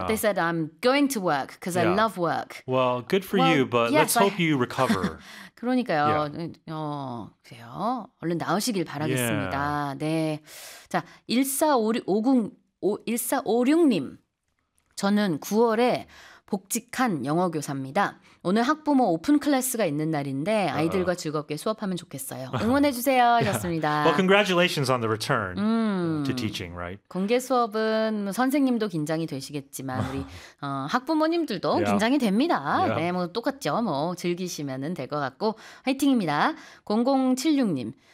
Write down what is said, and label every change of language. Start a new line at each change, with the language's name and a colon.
English: But they said, I'm going to work because I love work. Well, good for you, but let's hope you recover.
Korean: 그러니까요.
English: Yeah.
Korean: 그래요. 얼른 나오시길 바라겠습니다.
English: Yeah.
Korean: 네. 자, 1456님. 저는 9월에 복직한 영어 교사입니다. 오늘 학부모 오픈 클래스가 있는 날인데 아이들과 즐겁게 수업하면 좋겠어요. 응원해 주세요. 하셨습니다.
English: Yeah. Well, congratulations on the return to teaching, right?
Korean: 공개 수업은 선생님도 긴장이 되시겠지만 우리 학부모님들도 긴장이 됩니다.
English: Yeah.
Korean: 네, 뭐 똑같죠. 뭐 즐기시면은 될 것 같고 화이팅입니다. 0076님.